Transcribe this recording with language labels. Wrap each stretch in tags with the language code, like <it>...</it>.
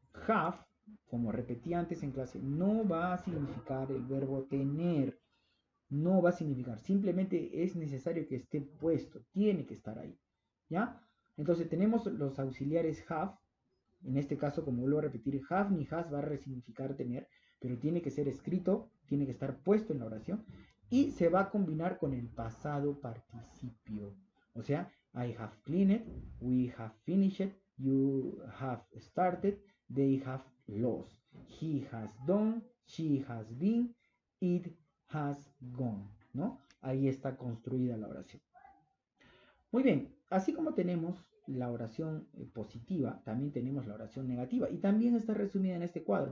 <es>Have, como repetí antes en clase, no va a significar el verbo tener, no va a significar, simplemente es necesario que esté puesto, tiene que estar ahí, ¿ya? Entonces tenemos los auxiliares have. En este caso, como vuelvo a repetir, have ni has va a resignificar tener, pero tiene que ser escrito, tiene que estar puesto en la oración, y se va a combinar con el pasado participio. O sea,</es> <en>I have cleaned, we have finished, you have started, they have lost, he has done, she has been, it has gone, ¿no?</en> <es>Ahí está construida la oración. Muy bien, así como tenemos la oración positiva, también tenemos la oración negativa, y también está resumida en este cuadro.</es>